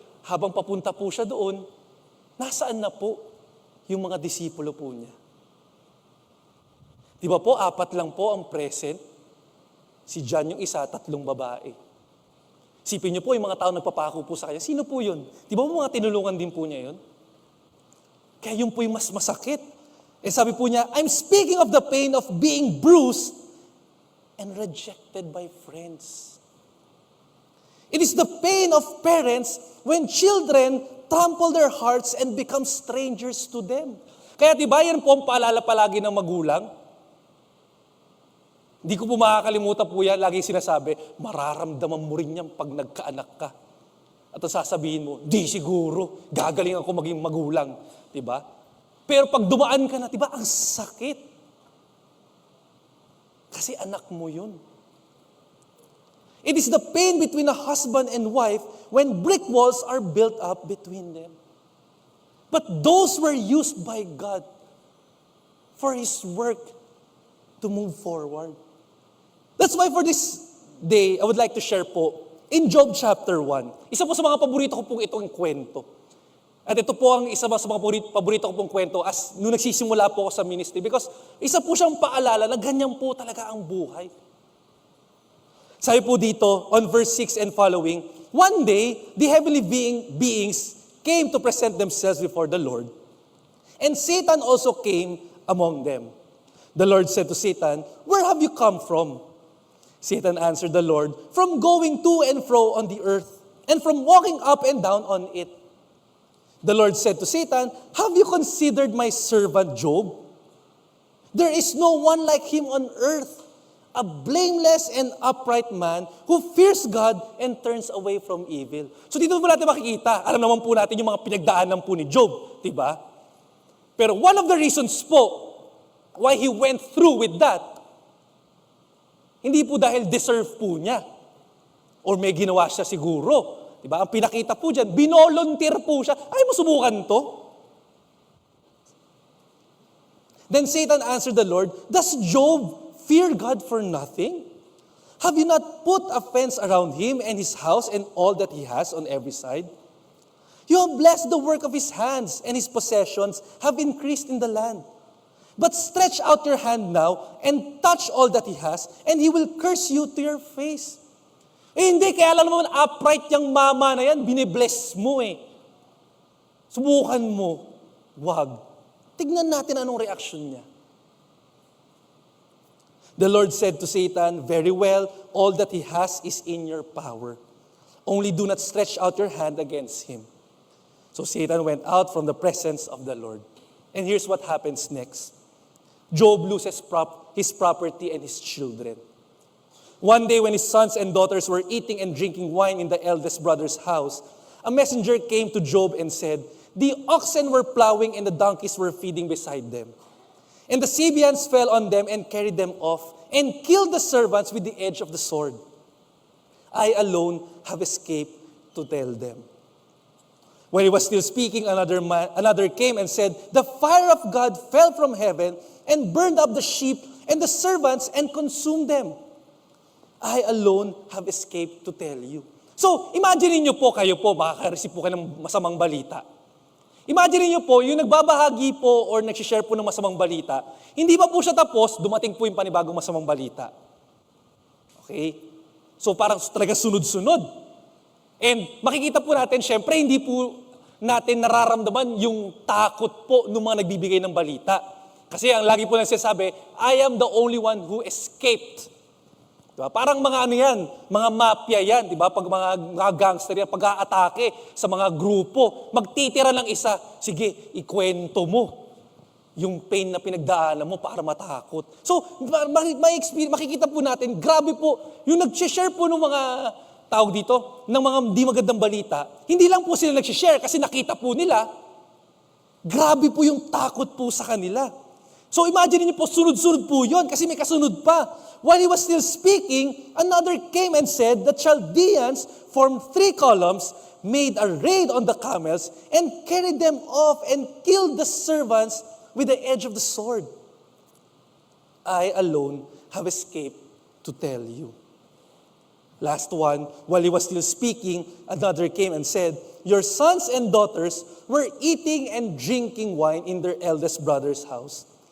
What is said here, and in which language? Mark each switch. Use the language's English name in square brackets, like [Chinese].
[Filipino] Habang papunta po siya doon, nasaan na po yung mga disipulo po niya? Di ba po, 4 lang po ang present? Si John yung isa, 3 babae. Sipin niyo po, yung mga tao nagpapako po sa kanya, sino po yun? Di ba po mga tinulungan din po niya yun? Kaya yun po yung mas masakit. Eh sabi po niya, [English] I'm speaking of the pain of being bruised and rejected by friends. It is the pain of parents when children trample their hearts and become strangers to them. [Filipino] Kaya diba yan po ang paalala palagi ng magulang? Hindi ko po makakalimutan po yan, lagi sinasabi, mararamdaman mo rin yan pag nagkaanak ka. At ang sasabihin mo, di siguro, gagaling ako maging magulang. Diba? Pero pag dumaan ka na, diba, ang sakit. Kasi anak mo yun. [English] It is the pain between a husband and wife when brick walls are built up between them. But those were used by God for His work to move forward. That's why for this day, I would like to share po, in Job chapter 1, [Filipino] isa po sa mga paborito ko pong itong kwento. At ito po ang isa sa mga paborito ko pong kwento as nung nagsisimula po ako sa ministry because isa po siyang paalala na ganyan po talaga ang buhay. Sabi po dito, [English] on verse 6 and following, one day, the heavenly beings came to present themselves before the Lord, and Satan also came among them. The Lord said to Satan, "Where have you come from?" Satan answered the Lord, "From going to and fro on the earth, and from walking up and down on it." The Lord said to Satan, "Have you considered my servant Job? There is no one like him on earth, a blameless and upright man who fears God and turns away from evil." [Filipino] So dito po natin makikita, alam naman po natin yung mga pinagdaanan po ni Job, di ba? Pero [English] one of the reasons po why he went through with that, [Filipino] hindi po dahil deserve po niya or may ginawa siya siguro. Diba? Ang pinakita po dyan, binolunteer po siya. Ay, masubukan to. [English] Then Satan answered the Lord, "Does Job fear God for nothing? Have you not put a fence around him and his house and all that he has on every side? You have blessed the work of his hands, and his possessions have increased in the land. But stretch out your hand now and touch all that he has, and he will curse you to your face." [Filipino] Eh hindi, kaya alam naman upright yung mama na yan, binibless mo eh. Subukan mo. Wag. Tignan natin anong reaksyon niya. [English] The Lord said to Satan, "Very well, all that he has is in your power. Only do not stretch out your hand against him." So Satan went out from the presence of the Lord. And here's what happens next. Job loses his property and his children. One day when his sons and daughters were eating and drinking wine in the eldest brother's house, a messenger came to Job and said, "The oxen were plowing and the donkeys were feeding beside them. And the Sabeans fell on them and carried them off and killed the servants with the edge of the sword. I alone have escaped to tell them." When he was still speaking, another came and said, "The fire of God fell from heaven and burned up the sheep and the servants and consumed them. I alone have escaped to tell you." [Filipino] So, imagine niyo po, kayo po, makaka-receive po kayo ng masamang balita. Imagine niyo po, yung nagbabahagi po or nagsishare po ng masamang balita, hindi pa po siya tapos, dumating po yung panibagong masamang balita. Okay? So, parang talaga sunod-sunod. And makikita po natin, syempre, hindi po natin nararamdaman yung takot po ng mga nagbibigay ng balita. Kasi ang lagi po nagsasabi, [English] "I am the only one who escaped." [Filipino] Diba? Parang mga ano yan, mga mafia yan, diba? Pag mga gangster yan, pag-aatake sa mga grupo, magtitira ng isa, sige, ikwento mo yung pain na pinagdaanan mo para matakot. So, makikita po natin, grabe po, yung nag-share po ng mga tawag dito, ng mga di magandang balita, hindi lang po sila nag-share kasi nakita po nila, grabe po yung takot po sa kanila. So imagine niyo po, sunod-sunod po yun kasi may kasunod pa. [English] While he was still speaking, another came and said, the Chaldeans formed 3 columns, made a raid on the camels, and carried them off and killed the servants with the edge of the sword. I alone have escaped to tell you. Last one, while he was still speaking, another came and said, your sons and daughters were eating and drinking wine in their eldest brother's house.